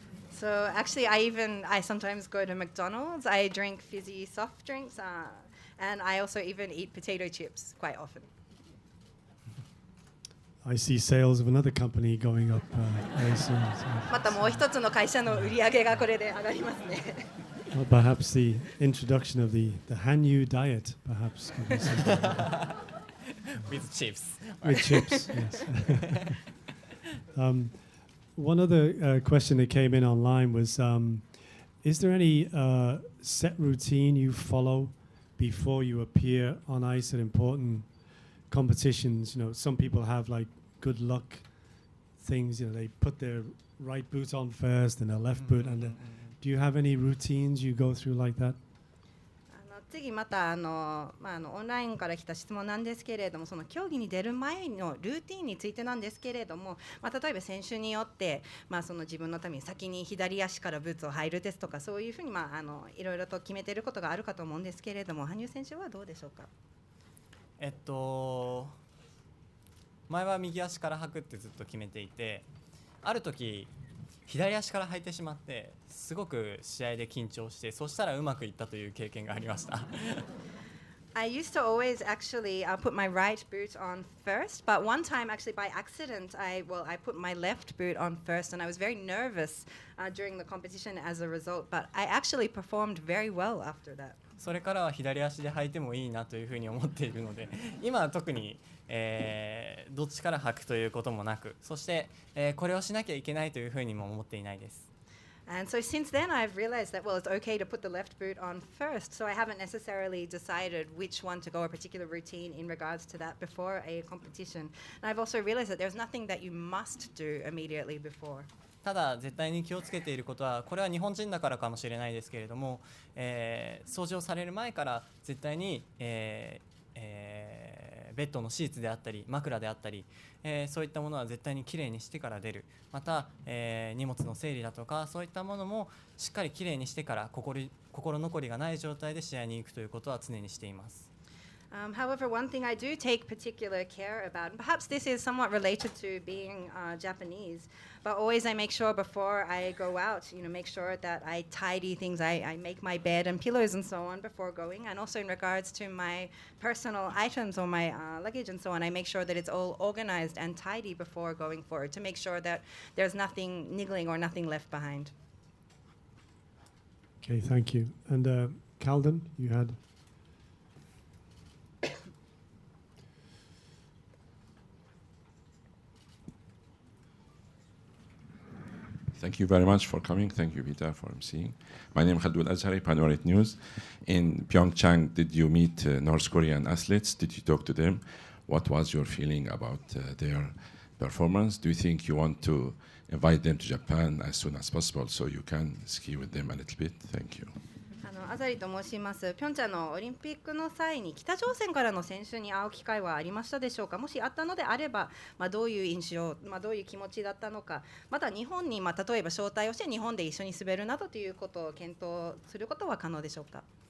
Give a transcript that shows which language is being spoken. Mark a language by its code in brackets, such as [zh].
[en] So actually, I sometimes go to McDonald's. I drink fizzy soft drinks, and I also even eat potato chips quite often. I see sales of another company going up very soon. [ja] またもう一つの会社の売り上げがこれで上がりますね。 [en] Well, perhaps the introduction of the Hanyu diet, perhaps. Could be something. With chips. With chips, yes. One other question that came in online was, is there any set routine you follow before you appear on ice at important competitions? You know, some people have like good luck things. You know, they put their right boot on first and their left boot. And do you have any routines you go through like that? [ja] 次またオンラインから来た質問なんですけれども、その競技に出る前のルーティンについてなんですけれども、例えば選手によって、その自分のために先に左足からブーツを履いるですとか、そういうふうに、いろいろと決めていることがあるかと思うんですけれども、羽生選手はどうでしょうか。前は右足から履くってずっと決めていて、ある時左足から履いてしまってすごく試合で緊張して、そしたらうまくいったという経験がありました。 [en] I used to always actually put my right boot on first, but one time actually by accident I put my left boot on first, and I was very nervous during the competition as a result, but I actually performed very well after that. [ja] それからは左足で履いてもいいなというふうに思っているので、今は特に、どっちから履くということもなく、そして、これをしなきゃいけないというふうにも思っていないです。 [en] And so since then I've realized that, well, it's okay to put the left boot on first, so I haven't necessarily decided which one to go, a particular routine in regards to that before a competition. And I've also realized that there's nothing that you must do immediately before. [ja] ただ絶対に気をつけていることは、これは日本人だからかもしれないですけれども、掃除をされる前から絶対に、ベッドのシーツであったり枕であったり、そういったものは絶対にきれいにしてから出る。また、荷物の整理だとかそういったものもしっかりきれいにしてから、心残りがない状態で試合に行くということは常にしています。 [en] However, one thing I do take particular care about, and perhaps this is somewhat related to being Japanese, but always I make sure before I go out, make sure that I tidy things, I make my bed and pillows and so on before going, and also in regards to my personal items or my luggage and so on, I make sure that it's all organized and tidy before going forward to make sure that there's nothing niggling or nothing left behind. Okay, thank you. And Calden, you had... Thank you very much for coming. Thank you, Vita, for emceeing. My name is Khaldun Azhari, Panoramic News. In PyeongChang, did you meet North Korean athletes? Did you talk to them? What was your feeling about their performance? Do you think you want to invite them to Japan as soon as possible so you can ski with them a little bit? Thank you. [ja] アザリと申します。ピョンチャンのオリンピックの際に北朝鮮からの選手に会う機会はありましたでしょうか。もしあったのであれば、どういう印象、どういう気持ちだったのか、また日本に、例えば招待をして日本で一緒に滑るなどということを検討することは可能でしょうか。